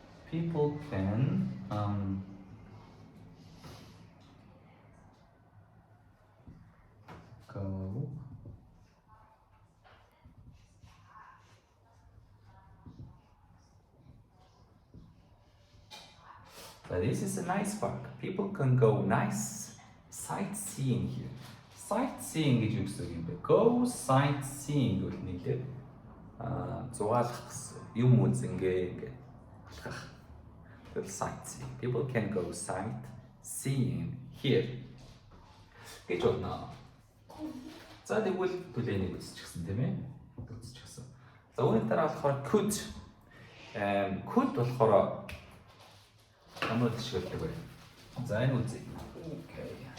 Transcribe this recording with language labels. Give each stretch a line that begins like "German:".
English: People can go So this is a nice park. People can go nice sightseeing here.
Mongolian: Sightseeing гэж юу гэсэн юм бэ? Go sightseeing гэвэл нийлээд зугаалах гэсэн. Юм үзэнгээ ингээд алхах. Тэгэл sightseeing.
English: People can go sightseeing here.
Mongolian: Гэж болно. За тэгвэл түлээнийг үзчихсэн тийм ээ? Үзчихсэн. За үүний дараа болохоор could. Could болохоор ямар жишээлдэг вэ? За энэ үзье. Окей.